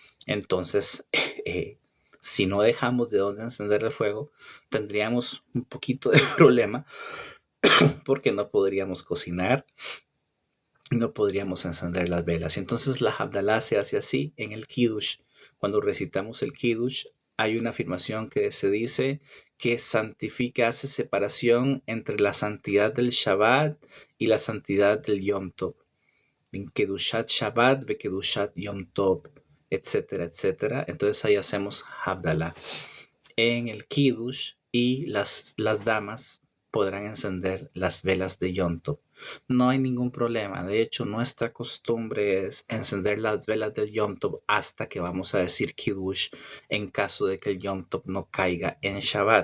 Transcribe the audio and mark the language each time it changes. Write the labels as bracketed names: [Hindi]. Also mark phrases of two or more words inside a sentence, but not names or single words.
[Spanish] Entonces, si no dejamos de dónde encender el fuego, tendríamos un poquito de problema porque no podríamos cocinar, no podríamos encender las velas. Entonces la Havdalah se hace así en el Kiddush. Cuando recitamos el Kiddush, hay una afirmación que se dice que santifica, hace separación entre la santidad del Shabbat y la santidad del [Hebrew] יום טוב. בין קדושת שבת, וקדושת יום טוב, [Spanish] etcétera, etcétera. Entonces ahí hacemos Havdalah en el Kiddush y las damas podrán encender las velas de [Hebrew] יום טוב. [Spanish] No hay ningún problema. De hecho, nuestra costumbre es encender las velas del [Hebrew] יום טוב [Spanish] hasta que vamos a decir Kiddush en caso de que el [Hebrew] יום טוב [Spanish] no caiga en Shabbat.